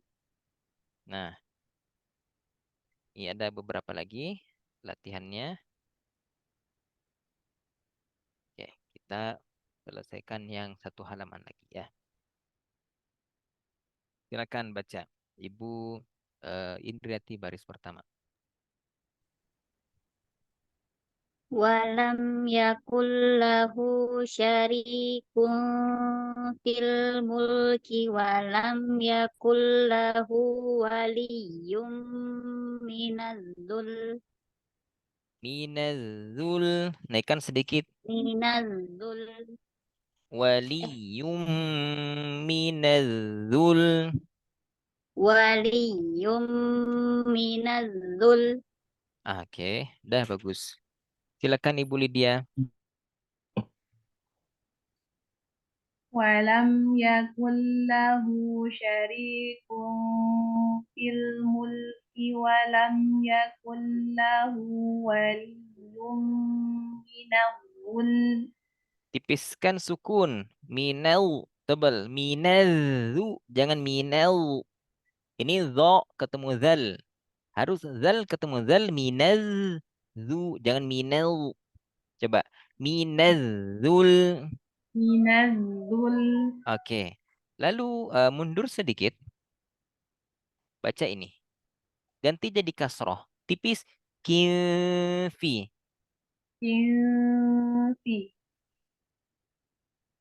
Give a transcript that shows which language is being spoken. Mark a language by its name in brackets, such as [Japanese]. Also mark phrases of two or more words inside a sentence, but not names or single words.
[Indonesian] Nah, ini ada beberapa lagi latihannya. Oke, kita selesaikan yang satu halaman lagi ya. Silakan baca. Ibu Indriati baris pertama. [Arabic] ولم يكن له شريك في الملك ولم يكن له ولي من الذل [Indonesian] Minazul. Naikkan sedikit. [Arabic] minazzul ولي من الذل. ولي من الذل [Indonesian] Oke, dah bagus. Silakan Ibu Lydia. [Arabic] ولم يكن له شريك في الملك ولم يكن له ولي من الذل [Indonesian] Tipiskan sukun. Minel. Tebal. Minazu. Jangan minel. Ini zo ketemu zal. Harus zal ketemu zal. Minazu. Jangan minel. Coba. Minazul. [Arabic] من الذل [Indonesian] Oke. Lalu mundur sedikit. Baca ini. Ganti jadi kasroh. Tipis. Kifi. [Arabic] في